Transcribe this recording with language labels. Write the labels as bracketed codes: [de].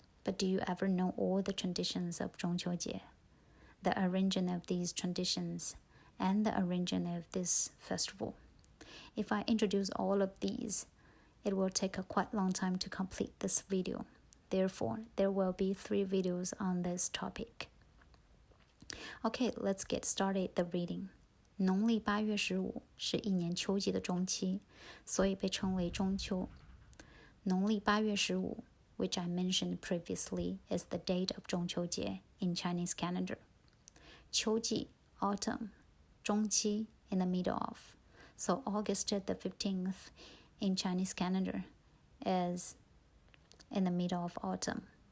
[en] But do you ever know all the traditions of 中秋节? The origin of these traditions and the origin of this festival. If I introduce all of these, it will take a quite long time to complete this video. Therefore, there will be 3 videos on this topic. Okay, let's get started the reading. [zh] 农历8月15是一年秋季的中期，所以被称为中秋。 [en] 农历8月15, which I mentioned previously, is the date of 中秋节 in Chinese calendar. 秋季 autumn, 中期 in the middle of. So August the 15th in Chinese calendar is in the middle of autumn.